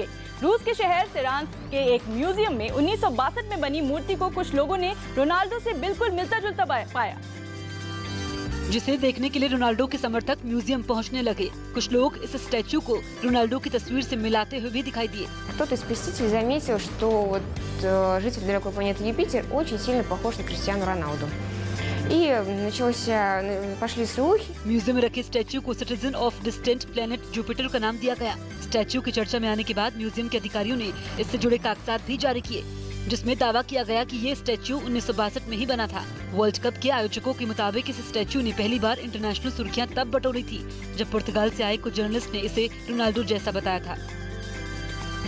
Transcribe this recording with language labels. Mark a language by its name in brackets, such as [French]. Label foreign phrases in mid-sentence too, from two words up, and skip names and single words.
[Hindi] रूस के शहर सेरान्स के एक म्यूजियम में 1962 में बनी मूर्ति को कुछ लोगों ने रोनाल्डो से बिल्कुल मिलता जुलता पाया, जिसे देखने के लिए रोनाल्डो के समर्थक म्यूजियम पहुंचने लगे। कुछ लोग इस स्टैचू को रोनाल्डो की तस्वीर से मिलाते हुए भी दिखाई दिए। [Russian] Кто-то из посетителей заметил, что житель далекой планеты Юпитер очень сильно похож на Криштиану Роналду. И пошли слухи. [Hindi] म्यूजियम में रखे स्टैचू को सिटीजन ऑफ डिस्टेंट प्लेनेट जुपिटर का नाम दिया गया। स्टैचू की चर्चा में आने के बाद म्यूजियम के अधिकारियों ने इससे जुड़े कागजात भी जारी किए, जिसमें दावा किया गया कि ये स्टैचू 1962 में ही बना था। वर्ल्ड कप के आयोजकों के मुताबिक इस स्टैचू ने पहली बार इंटरनेशनल सुर्खियां तब बटोरी थी, जब पुर्तगाल से आए कुछ जर्नलिस्ट ने इसे रोनाल्डो जैसा बताया था।